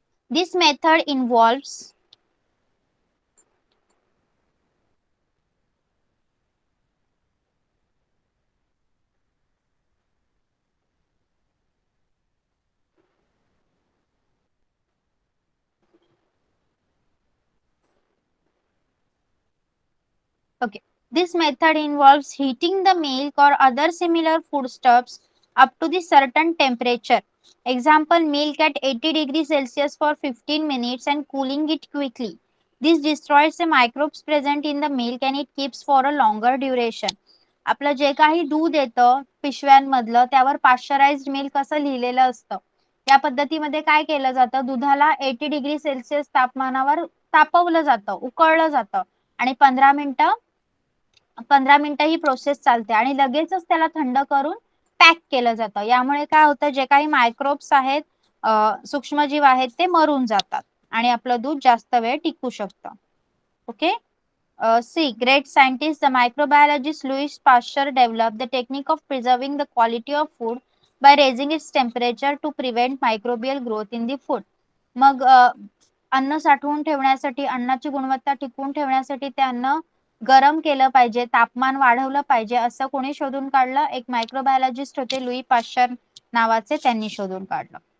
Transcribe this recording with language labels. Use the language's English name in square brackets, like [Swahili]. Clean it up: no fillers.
[English] This method involves Okay. This method involves heating the milk or other similar foodstuffs up to the certain temperature. Example, milk at 80 degrees Celsius for 15 minutes and cooling it quickly. This destroys the microbes present in the milk and it keeps for a longer duration. [Marathi] आपलं जे काही दूध येतं पिशव्यांमधलं त्यावर pasteurised milk असं लिहिलेलं असतं. या पद्धतीमध्ये काय केलं जातं? दुधाला 80 डिग्री सेल्सिअस तापमानावर तापवलं जातं, उकळलं जातं आणि 15 मिनिटं ही प्रोसेस चालते आणि लगेचच त्याला थंड करून पॅक केलं जातं. यामुळे काय होतं? जे काही मायक्रोब्स आहेत, सूक्ष्मजीव आहेत, ते मरून जातात आणि आपलं दूध जास्त वेळ टिकू शकतं. [English] Okay, see, great scientist, the microbiologist Louis Pasteur developed the technique of preserving the quality of food by raising its temperature to prevent microbial growth in the food. [Marathi] मग अन्न साठवून ठेवण्यासाठी, अन्नाची गुणवत्ता टिकवून ठेवण्यासाठी ते अन्न गरम केलं पाहिजे, तापमान वाढवलं पाहिजे, असं कोणी शोधून काढलं? एक मायक्रोबायोलॉजिस्ट होते, लुई पाश्चर नावाचे, त्यांनी शोधून काढलं.